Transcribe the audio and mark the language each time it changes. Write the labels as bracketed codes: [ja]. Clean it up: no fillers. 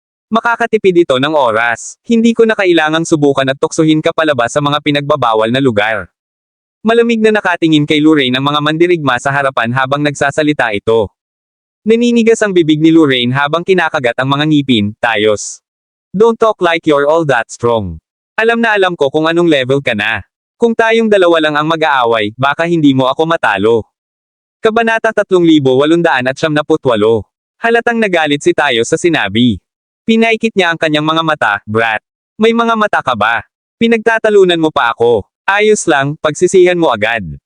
[tl] Makakatipid ito ng oras. Hindi ko na kailangang subukan at tuksuhin ka palabas sa mga pinagbabawal na lugar. Malamig na nakatingin kay Lorraine ang mga mandirigma sa harapan habang nagsasalita ito. Naninigas ang bibig ni Lorraine habang kinakagat ang mga ngipin, tayos. [en] Don't talk like you're all that strong. [tl] Alam na alam ko kung anong level ka na. Kung tayong dalawa lang ang mag-aaway, baka hindi mo ako matalo. Kabanata 3878. Halatang nagalit si Tayo sa sinabi. Pinaikit niya ang kanyang mga mata, brat. May mga mata ka ba? Pinagtatalunan mo pa ako. Ayos lang, pagsisihan mo agad.